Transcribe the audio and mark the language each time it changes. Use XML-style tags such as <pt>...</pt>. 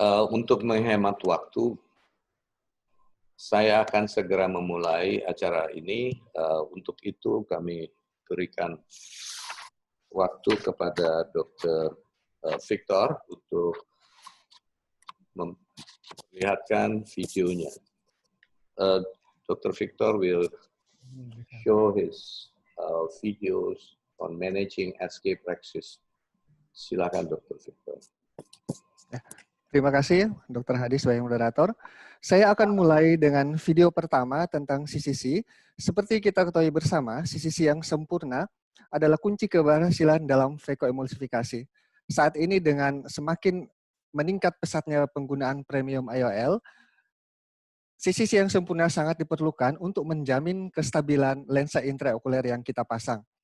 <id>Untuk menghemat waktu, saya akan segera memulai acara ini. Untuk itu kami berikan waktu kepada Dr. Victor untuk memperlihatkan videonya.</id> <en>Dr. Victor will show his videos on managing escape praxis.</en> <id>Silakan, Dr. Victor. Terima kasih, Dr. Hadi sebagai moderator. Saya akan mulai dengan video pertama tentang CCC. Seperti kita ketahui bersama, CCC yang sempurna adalah kunci keberhasilan dalam vakoemulsifikasi. Saat ini dengan semakin meningkat pesatnya penggunaan premium IOL, CCC yang sempurna sangat diperlukan untuk menjamin kestabilan lensa intraokuler yang kita pasang.</id>